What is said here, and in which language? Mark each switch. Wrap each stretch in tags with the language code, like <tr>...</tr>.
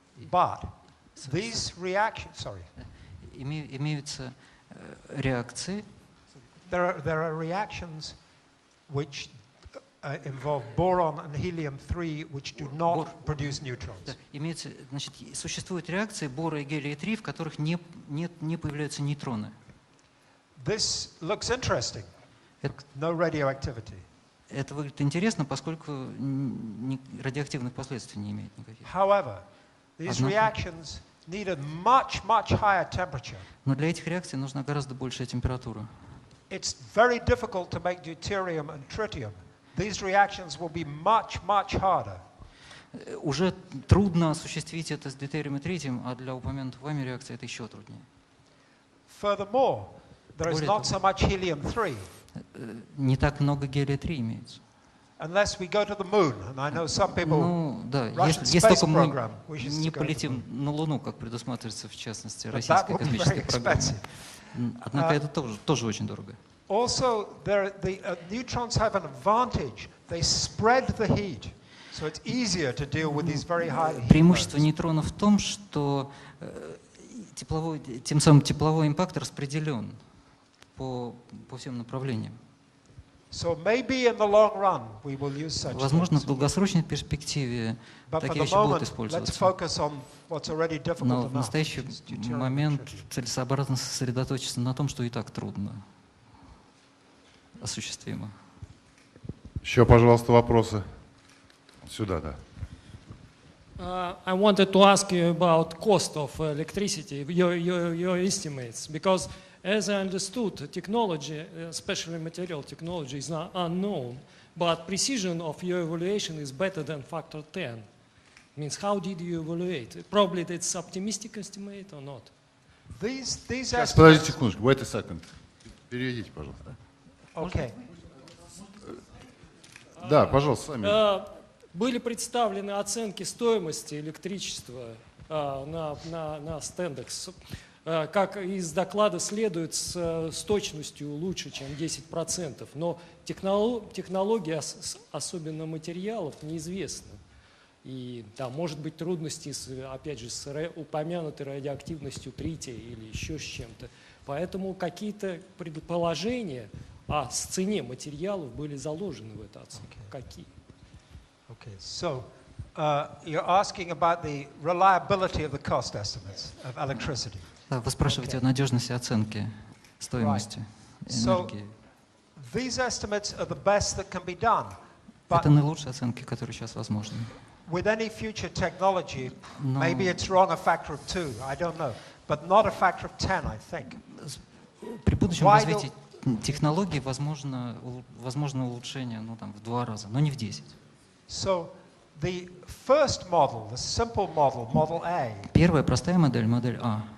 <en>But these reactions, sorry.</en> <ru>Имеются реакции.</ru> <en>There are reactions which involve boron and helium-3, which do not produce neutrons.</en> <ru>Имеется, значит, существуют реакции бора и гелия-3, в которых не появляются нейтроны.</ru> <en>This looks interesting. No radioactivity.</en> <ru>Это выглядит интересно, поскольку радиоактивных последствий не имеет никаких.</ru> <en>However, these reactions need a much higher temperature.</en> <ru>Но для этих реакций нужна гораздо большая температура.</ru> <en>It's very difficult to make deuterium and tritium. These reactions will be much harder.</en> <ru>Уже трудно осуществить это с дейтерием и тритием, а для упомянутых вами реакций это еще труднее.</ru> <en>Furthermore, there is not so much helium-3.</en> <ru>Не так много гелия-3 имеется.</ru> <en>Unless we go to the moon, and I know some people.</en> <ru>Ну да, если только мы не полетим на Луну, как предусматривается в частности российской космической программой. Однако это тоже очень дорого.</ru> <en>Also, the neutrons have an advantage. They spread the heat, so it's easier to deal with these very high heat.</en> <ru>Преимущество нейтронов в том, что тем самым тепловой импакт распределен по всем направлениям.</ru> <en>So maybe in the long run we will use such.</en> <ru>Возможно, в долгосрочной перспективе такие вещи будут использоваться. Но в настоящий момент целесообразно сосредоточиться на том, что и так трудно осуществимо. Еще, пожалуйста, вопросы. Сюда, да.</ru> <en>I wanted to ask you about cost of electricity, your estimates, because as I understood, technology, especially material technology, is unknown, but precision of your evaluation is better than factor 10. Means, how did you evaluate? Probably it's optimistic estimate or not?</en> <ru>Сейчас, подождите секундочку,</ru> <en>wait a second.</en> <ru>Переведите, пожалуйста.</ru> <en>Okay.</en> <ru>Да, пожалуйста, сами. Были представлены оценки стоимости электричества на стендекс. Как из доклада следует, с точностью лучше, чем 10%. Но технология, особенно материалов, неизвестна. И там может быть трудности, опять же, с упомянутой радиоактивностью трития или еще с чем-то. Поэтому какие-то предположения о цене материалов были заложены в эту оценку. Какие?</ru> <en>Okay, so you're asking about the reliability of the cost estimates of electricity.</en> <ru>Да, вы спрашиваете о надежности оценки стоимости энергии.</ru> <en>These estimates are the best that can be done.</en> <ru>Это наилучшие оценки, которые сейчас возможны.</ru> <en>With any future technology, maybe it's wrong a factor of 2, I don't know, but not a factor of 10, I think.</en> <ru>При будущем развитии технологий возможно улучшение, ну там в 2 раза, но не в 10.</ru> <en>So the first model, the simple model, model A.</en> <ru>Первая простая модель, модель А.</ru>